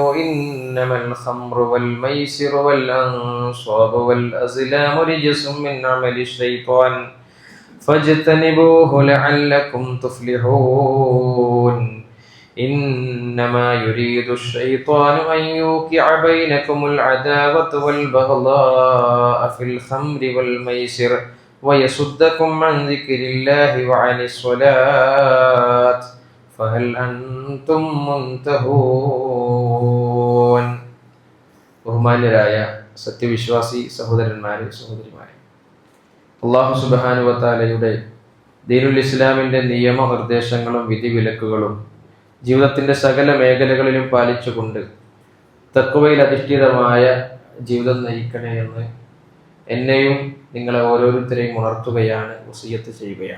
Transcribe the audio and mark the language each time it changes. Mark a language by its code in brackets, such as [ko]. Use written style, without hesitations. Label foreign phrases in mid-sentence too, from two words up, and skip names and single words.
[ar] إنما الخمر والميسر والأنصاب والأزلام رجس من عمل الشيطان فاجتنبوه لعلكم تفلحون إنما يريد الشيطان أن يوقع بينكم العداوة والبغضاء في الخمر والميسر ويصدكم عن ذكر الله وعن الصلاة فهل أنتم [ml] منتهون ബഹുമാന്യരായ സത്യവിശ്വാസി സഹോദരന്മാരെ സഹോദരിമാരെ, [ar] الله سبحانه وتعالى دين الإسلام [ml] നിയമനിർദ്ദേശങ്ങളും വിധിവിലക്കുകളും ജീവിതത്തിന്റെ സകല മേഖലകളിലും പാലിച്ചുകൊണ്ട് തഖ്വയിൽ അധിഷ്ഠിതമായ ജീവിതം നയിക്കണേ എന്ന് എന്നെയും നിങ്ങളെ ഓരോരുത്തരെയും ഉണർത്തുകയാണ്, വസിയത്ത് ചെയ്യുകയാണ്.